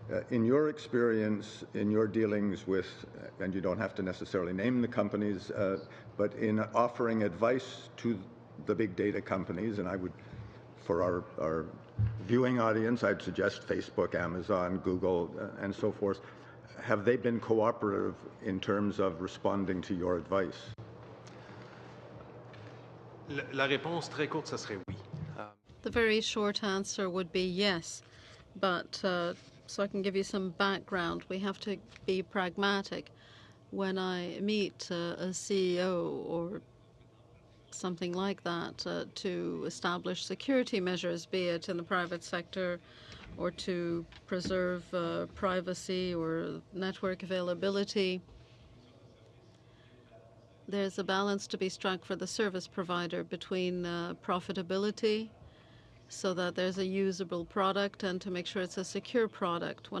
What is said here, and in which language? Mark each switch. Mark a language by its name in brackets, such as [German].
[English] In your experience, in your dealings with, and you don't have to necessarily name the companies, but in offering advice to the big data companies, and I would, for our viewing audience, I'd suggest Facebook, Amazon, Google, and so forth. Have they been cooperative in terms of responding to your advice? [French] La réponse très courte, ça serait oui. [English] The very short answer would be yes. But so I can give you some background, we have to be pragmatic. When I meet a CEO or something like that to establish security measures, be it in the private sector or to preserve privacy or network availability, there's a balance to be struck for the service provider between profitability so that there's a usable product and to make sure it's a secure product.